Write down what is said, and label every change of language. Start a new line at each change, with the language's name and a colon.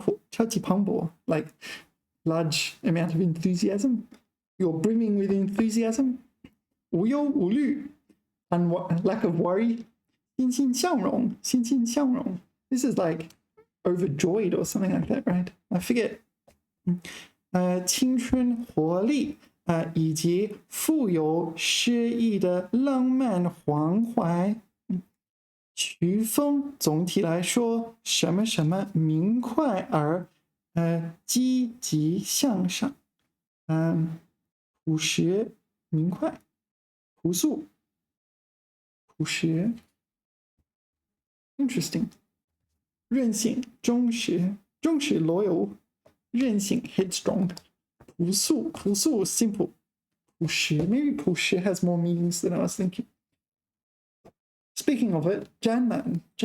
English: 朝气蓬勃 like large amount of enthusiasm. You're brimming with enthusiasm. 无忧无虑 lack of worry. 欣欣向荣 This is like overjoyed or something like that, right? I forget.
Chinese: 青春活力以及富有诗意的浪漫黄怀。曲风总体来说什么什么明快而积极向上。朴实明快朴素朴实
English: Interesting.
Chinese: 任性忠实 loyal 任性 headstrong.
English: 朴素 simple. 朴实 maybe 朴实 has more meanings than I was thinking. Speaking of it, Janman.